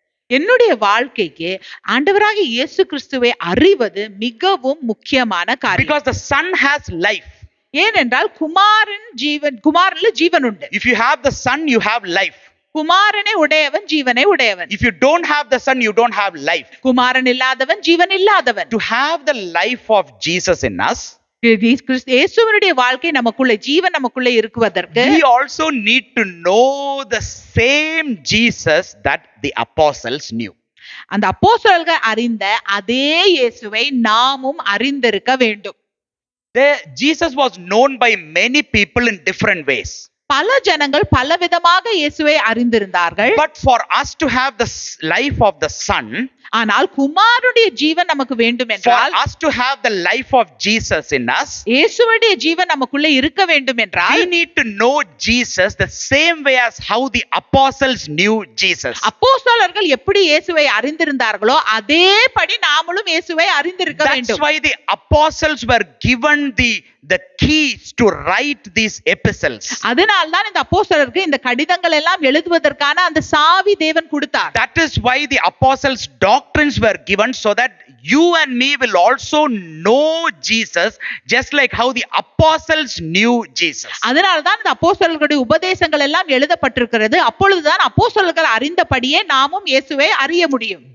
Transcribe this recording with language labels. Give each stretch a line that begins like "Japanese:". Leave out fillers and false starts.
Tamil: என்னுடைய வாழ்க்கைக்கு ஆண்டவராகிய இயேசு கிறிஸ்துவை அறிவது மிகவும் முக்கியமான காரியம்.
English: Because the Son has life.
Tamil: ஏனென்றால் குமாரன்ல ஜீவன் உண்டு.
English: If you have the Son, you have life.
Tamil: குமாரனை உடையவன் ஜீவனை உடையவன்.
English: If you don't have the Son, you don't have life.
Tamil: குமாரன் இல்லாதவன் ஜீவன் இல்லாதவன்.
English: To have the life of Jesus in us,
Tamil: இயேசுவினுடைய வாழ்க்கை நமக்குள்ள ஜீவன் நமக்குள்ள இருக்குவதற்கு
English: we also need to know the same Jesus that the apostles knew.
Tamil: அந்த அப்போஸ்தலர்கள் அறிந்த அதே இயேசுவை நாமும் அறிந்திருக்க வேண்டும்.
English: Jesus was known by many people in different ways.
Tamil: பல ஜனங்கள் பல விதமாக இயேசுவை அறிந்திருந்தார்கள்.
English: But for us to have the life of the Son,
Tamil: ஆனால் குமாரனுடைய ஜீவன் நமக்கு வேண்டும்
English: for
Tamil: என்றால்,
English: us to have the life of Jesus in us,
Tamil: இயேசுவுடைய ஜீவன் நமக்குள்ள இருக்க வேண்டும் என்றால்,
English: we need to know Jesus the same way as how the apostles knew Jesus.
Tamil: அப்போஸ்தலர்கள் எப்படி இயேசுவை அறிந்திருந்தார்களோ அதேபடி நாமளும் இயேசுவை அறிந்திருக்க
English: That's
Tamil: வேண்டும்.
English: why the apostles were given the keys to write these epistles.
Tamil: அதனால்தான் இந்த அப்போஸ்தலருக்கு இந்த கடிதங்கள் எல்லாம் எழுதுவதற்கான அந்த சாவி தேவன் கொடுத்தார்.
English: That is why the apostles' doctrines were given, so that you and me will also know Jesus just like how the apostles knew Jesus.
Tamil: அதனால்தான் இந்த அப்போஸ்தலர்களுடைய உபதேசங்கள் எல்லாம் எழுதப்பட்டிருக்கிறது. அப்பொழுதுதான் அப்போஸ்தலர்கள் அறிந்தபடியே நாமும் இயேசுவை அறிய முடியும்.